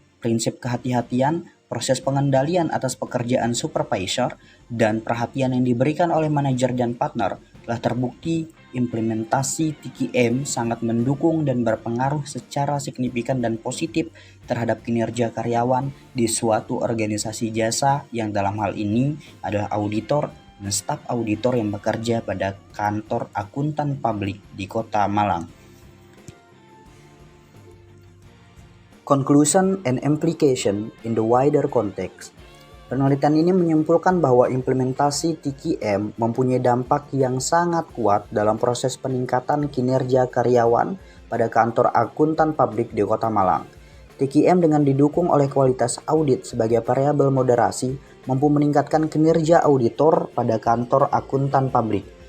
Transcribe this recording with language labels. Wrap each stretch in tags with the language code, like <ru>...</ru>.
<id>prinsip kehati-hatian, proses pengendalian atas pekerjaan supervisor, dan perhatian yang diberikan oleh manajer dan partner telah terbukti implementasi TQM sangat mendukung dan berpengaruh secara signifikan dan positif terhadap kinerja karyawan di suatu organisasi jasa yang dalam hal ini adalah auditor dan staf auditor yang bekerja pada kantor akuntan publik di Kota Malang.</id> <en>Conclusion and implication in the wider context.</en> <id>Penelitian ini menyimpulkan bahwa implementasi TQM mempunyai dampak yang sangat kuat dalam proses peningkatan kinerja karyawan pada kantor akuntan publik di Kota Malang. TQM dengan didukung oleh kualitas audit sebagai variabel moderasi mampu meningkatkan kinerja auditor pada kantor akuntan publik.</id>